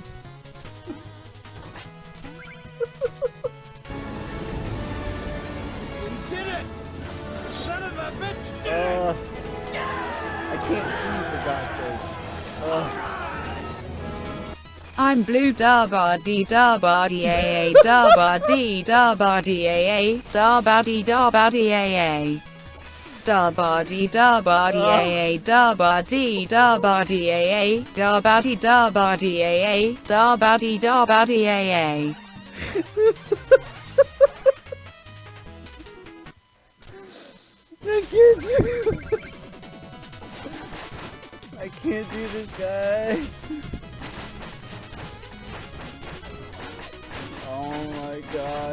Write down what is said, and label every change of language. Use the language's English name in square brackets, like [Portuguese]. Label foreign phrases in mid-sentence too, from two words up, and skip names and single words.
[English] We did it! Son of a bitch did it! I can't see for God's sake. I'm blue da ba dee da ba dee a da ba dee da ba dee a da ba dee da ba dee a da ba dee da ba dee a da ba dee da ba dee a da ba dee da ba dee a da ba dee da ba dee a I can't do this, guys. Oh my god.